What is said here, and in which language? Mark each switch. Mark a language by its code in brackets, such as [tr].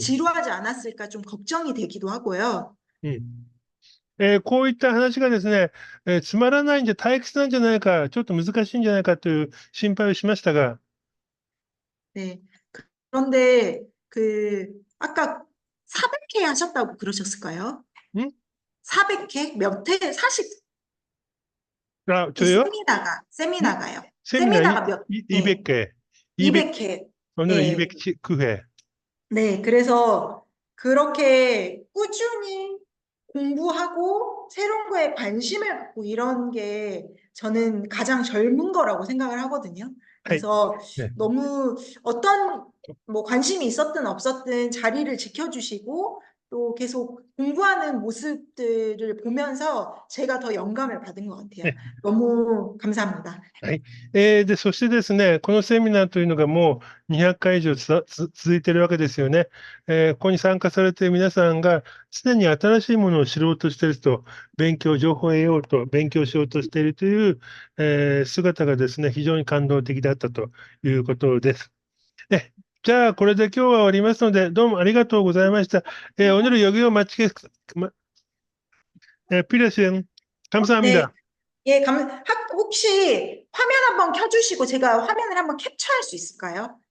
[ko] 지루하지 않았을까 좀 걱정이 되기도 하고요. [ja] うん。こういった話がですね、つまらないんじゃ退屈なんじゃないか、ちょっと難しいんじゃないかという心配をしましたが、 [ko] 네. 그런데 아까 400회 하셨다고 그러셨을까요? ん 400회? 몇 회? 사실 이 저요? 세미나가요. 세미나 세미나가 몇 회? 200회, 200회. 오늘은 예. 209회. 네, 그래서 그렇게 꾸준히 공부하고 새로운 거에 관심을 갖고 이런 게 저는 가장 젊은 거라고 생각을 하거든요. [ja] はい。 [ko] 그래서 네. 너무 어떤 뭐 관심이 있었든 없었든 자리를 지켜주시고 또 계속 공부하는 모습들을 보면서 제가 더 영감을 받은 것 같아요. [ja] ね [ko] 너무 감사합니다. [ja] はい。で、そしてですね、このセミナーというのがもう200回以上続いているわけですよね。ここに参加されている皆さんが常に新しいものを知ろうとしていると、情報を得ようと、勉強しようとしているという、姿がですね、非常に感動的だったということです。じゃあ、これで今日は終わりますので、どうもありがとうございました。 [ko] 오늘 여기서 필요하신 감사합니다. 예, 혹시 화면 한번 켜주시고 제가 화면을 한번 캡처할 수 있을까요?